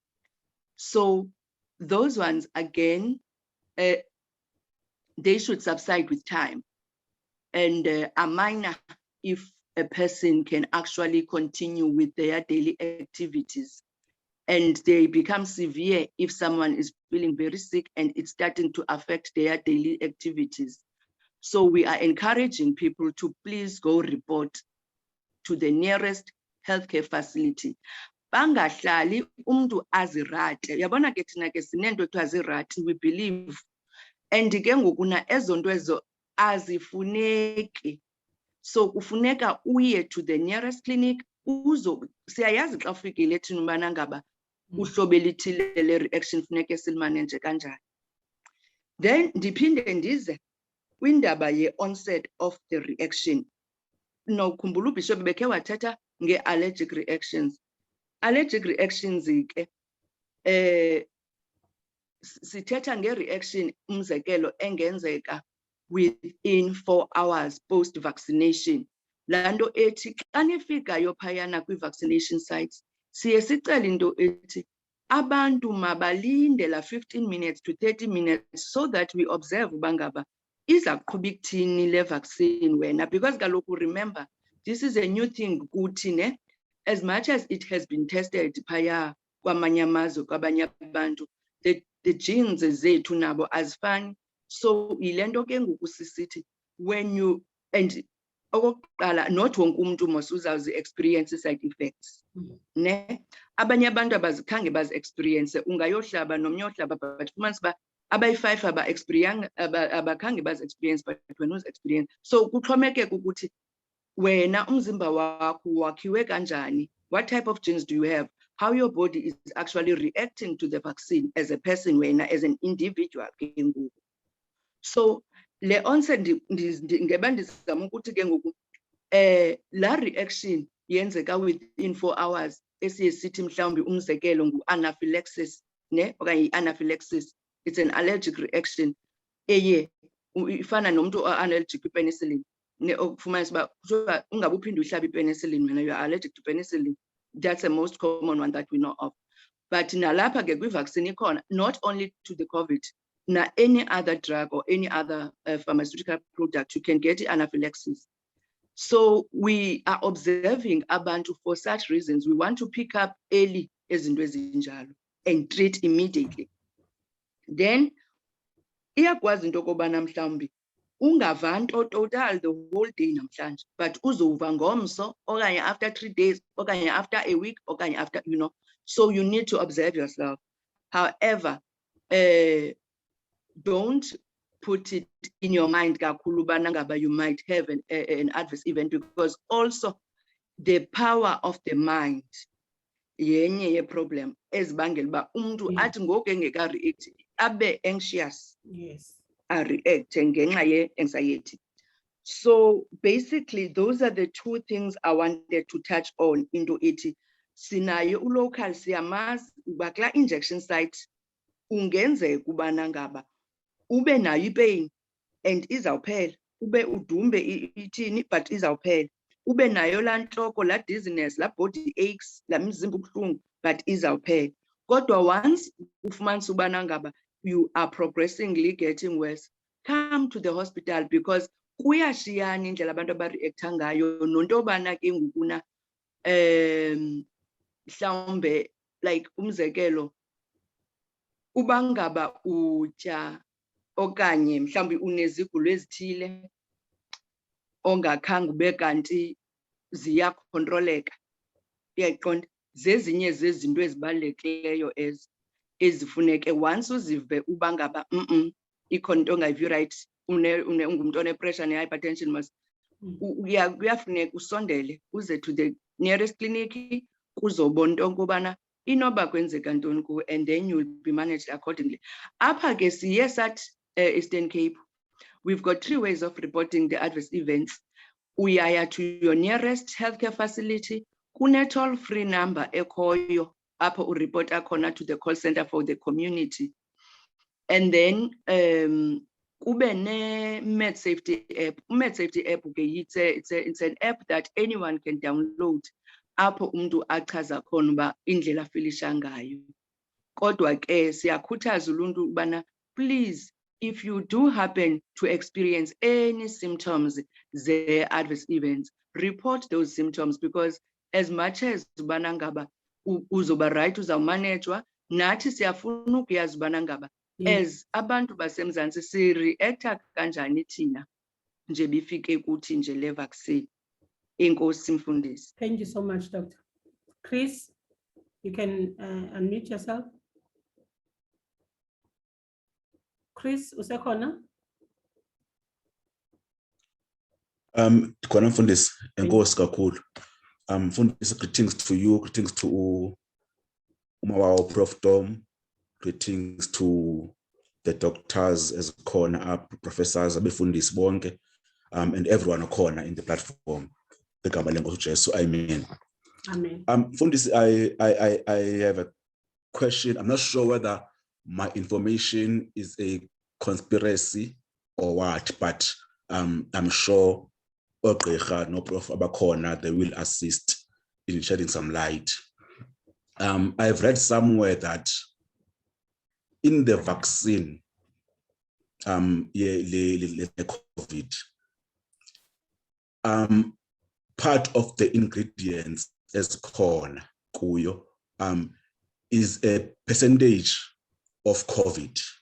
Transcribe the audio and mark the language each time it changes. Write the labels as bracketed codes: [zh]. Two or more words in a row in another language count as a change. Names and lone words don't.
[en] So those ones, again, they should subside with time and are minor if a person can actually continue with their daily activities. And they become severe if someone is feeling very sick and it's starting to affect their daily activities. So we are encouraging people to please go report to the nearest healthcare facility. [xh] Bangahlali umuntu azirate. Yabona ke thina ke sinento ekuthiwa zirate, [en] we believe. [xh] And ke ngokuna ezonto ezo azifuneki. So kufuneka uye [en] to the nearest clinic, [xh] siyayazi xa ufikile thina ubana ngaba uhlobo elithile le reaction funeke silimanage kanjani. Then ndiphinde ndize kwindaba ye- [en] onset of the reaction. No, [xh] khumbula uBishop bekhe wathatha nge- [en] allergic reactions. Allergic reactions [xh] ke sithetha nge-reaction umzekelo engenzeka [en] within 4 hours post-vaccination. [xh] Lando ethi xa nifikayo phayana kwi- [en] vaccination sites, [xh] siye sicela into ethi abantu mabalinde la [en] 15 minutes to 30 minutes so that we observe [xh] bangaba iza kuqhuba ikuthini le vaccine wena, because kaloku [en] remember, this is a new thing [xh] kuthi ne, [en] as much as it has been tested [xh] phaya kwamanye amazwe kwabanye abantu, [en] the genes [xh] zethu nabo azifani. So yile nto ke ngoku sisithi [en] when you, [xh] and okokuqala not wonke umuntu mos uzawuzi experience [en] side effects [xh] ne abanye abantu abazikhange bazi experience ungayohlaba nomnye ohlaba but fumanise uba abayi-5 abakhange bazi experience but wena uzi experience. So kuxhomekeka ukuthi wena umzimba wakho wakhiwe kanjani, [en] what type of genes do you have, how your body is actually reacting to the vaccine as a person, wena as an individual [xh] ke ngoku. So le onset ngeba ndizama ukuthi ke ngoku la reaction yenzeka [en] within 4 hours [xh] esiye sithi mhlawumbi umzekelo ngu-anaphylaxis ne okanye i-anaphylaxis, [en] it's an allergic reaction [xh] eye ifana nomuntu allergic kwi-penicillin ne okufumanisa uba kuthiwa ungabe uphinde uhlabe i-penicillin wena [en] you are allergic to penicillin. That's the most common one that we know of. [xh] But nalapha ke kwi-vaccine ikhona, [en] not only to the COVID, na any other drug or any other pharmaceutical product, you can get anaphylaxis. So we are observing abantu for such reasons. We want to pick up early [xh] ezinto ezinjalo [en] and treat immediately. Then iyakwazi into yokubana mhlawumbi ungava nto total the whole day namhlanje, but uzova ngomso okanye after 3 days okanye after a week okanye after, you know. So you need to observe yourself. However, don't put it in your mind [xh] kakhulu ubana ngaba [en] you might have an adverse event, because also the power of the mind [xh] yenye ye problem ezibangela uba umuntu athi ngoku engeka-react abe anxious. [en] Yes. [xh] React ngenxa ye-anxiety. [en] So basically those are the 2 things I wanted to touch on into it. [xh] Sinayo ulocal siyamazi uba kula [en] injection site [xh] ungenzeka ubana ngaba ube nayo ipain and izawuphela, ube udumbe ithini but izawuphela, ube nayo laa ntloko, laa dizziness, laa [en] body aches, [xh] laa mzimba ubuhlungu but izawuphela. Kodwa once ufumanisa ubana ngaba [en] you are progressively getting worse, come to the hospital, [xh] because kuyashiyana indlela abantu abareacta ngayo nonto yobana ke ngokuna mhlawumbe like umzekelo uba ngaba utya okanye mhlawumbi unezigulo ezithile ongakhange ube kanti ziyakhontroleka, uyayiqonda, zezinye zezinto ezibalulekileyo ezifuneke once uzive uba ngaba ikhona into ongayivi right, ungumntu one-pressure ne-hypertension, mas kuyafuneka usondele uze [en] to the nearest clinic [xh] kuzobona into nkobana inoba kwenzeka ntoni kuwe, [en] and then you will be managed accordingly. [xh] Apha ke siye sathi Eastern Cape, [en] we've got 3 ways of reporting the adverse events. Uyaya to your nearest healthcare facility, kune toll-free number [xh] ekhoyo apho ureport akhona [en] to the call center for the community. And then [xh] kube ne Med Safety app. [en] Med Safety app ke it's an app that anyone can download [xh] apho umuntu achaza khona uba indlela afilisha ngayo. Kodwa ke siyakhuthaza uluntu ubana [en] please, if you do happen to experience any symptoms, the adverse events, report those symptoms, because as much as [xh] ubana ngaba uzoba right, uzawumanejwa, nathi siyafuna ukuyazi ubana ngaba as abantu baseMzantsi si-reacta kanjani thina nje bifike kuthi nje le vaccine. Enkosi Mfundisi. [en] Thank you so much, Doctor. Chris, you can unmute yourself. Chris, [xh] usekhona? Khona Mfundisi, enkosi kakhulu. Mfundisi, [en] greetings to you, greetings to Mvuyo Prof Tom, greetings to the doctors as khona, professors, [xh] abefundisi bonke, [en] and everyone khona in the platform. [xh] Igama lenkosi uJesu, amen. Amen. Mfundisi, [en] I have a question. I'm not sure whether my information is a conspiracy or what, but I'm sure [xh] Ogqirha no Prof abakhona, [en] they will assist in shedding some light. I've read somewhere that in the vaccine, COVID, part of the ingredients as corn kuyo is a percentage of COVID,